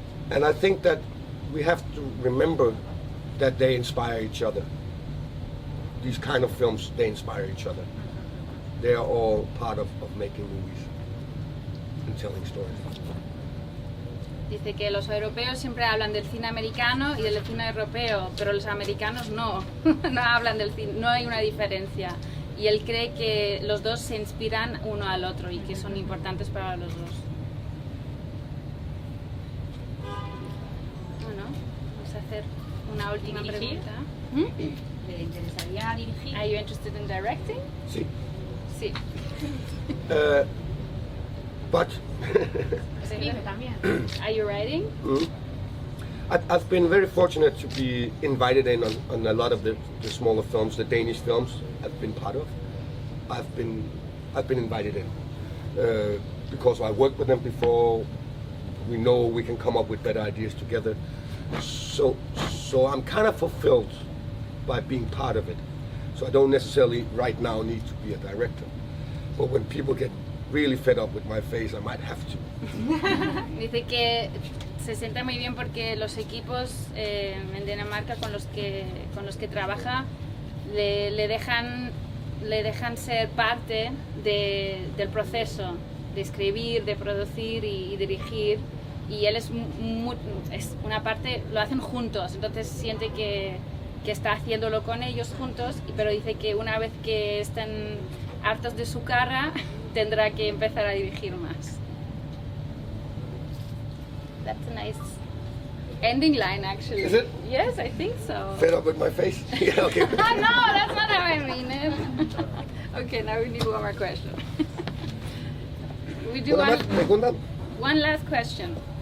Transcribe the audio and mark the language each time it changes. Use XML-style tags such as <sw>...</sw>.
<en>And I think that we have to remember that they inspire each other. These kind of films, they inspire each other. They are all part of making movies and telling stories.</en> <es>Dice que los europeos siempre hablan del cine americano y del cine europeo, pero los americanos no, no hablan del cine, no hay una diferencia. Y él cree que los dos se inspiran uno al otro y que son importantes para los dos. Bueno, vamos a hacer una última ¿Dirigir? pregunta. ¿Le interesaría dirigir?</es> <en>Are you interested in directing?</en> <es>Sí. Sí.</es> <en>But</en> <es>Escribe también.</es> <en>Are you writing? I've been very fortunate to be invited in on a lot of the smaller films, the Danish films I've been part of. I've been invited in because I worked with them before. We know we can come up with better ideas together. So I'm kind of fulfilled by being part of it. So I don't necessarily right now need to be a director. But when people get really fed up with my face, I might have to.</en> <es>Dice que se siente muy bien porque los equipos en Dinamarca con los que trabaja le dejan ser parte del proceso de escribir, de producir y dirigir, y él es una parte, lo hacen juntos, entonces siente que está haciéndolo con ellos juntos, pero dice que una vez que están hartos de su cara tendrá que empezar a dirigir más.</es> <en>That's a nice ending line, actually. Is it? Yes, I think so. Fed up with my face? Yeah, okay. No, that's not how I mean it. Okay, now we need one more question. We do</en> <es>Una más, segunda,</es> <en>one last question.</en>